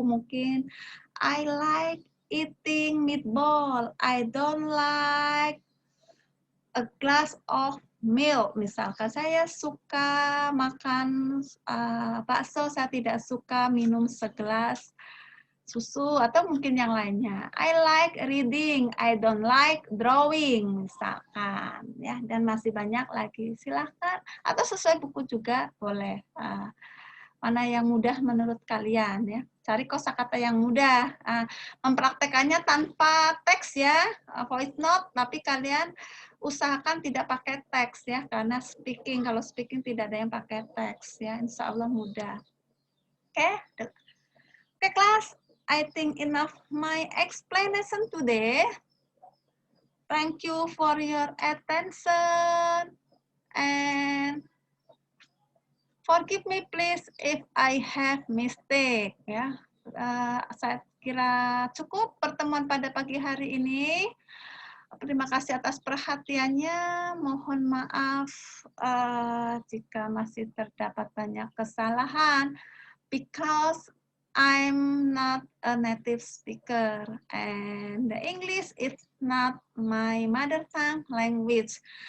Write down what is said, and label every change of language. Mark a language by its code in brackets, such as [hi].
[id] Mungkin [en] I like eating meatball. I don't like a glass of milk. [id] Misalkan saya suka makan bakso, saya tidak suka minum segelas susu, atau mungkin yang lainnya. [en] I like reading, I don't like drawing, [id] misalkan ya. Dan masih banyak lagi. Silahkan atau sesuai buku juga boleh. Mana yang mudah menurut kalian ya. Cari kosakata yang mudah. Mempraktekannya tanpa teks ya, voice note, tapi kalian usahakan tidak pakai teks ya, karena speaking, kalau speaking tidak ada yang pakai teks ya, insya Allah mudah. Oke, kelas, [en] I think enough my explanation today. Thank you for your attention and Forgive me please if I have mistake. [id] Ya, saya kira cukup pertemuan pada pagi hari ini. Terima kasih atas perhatiannya. Mohon maaf jika masih terdapat banyak kesalahan, [en] because I'm not a native speaker and the English is not my mother tongue language.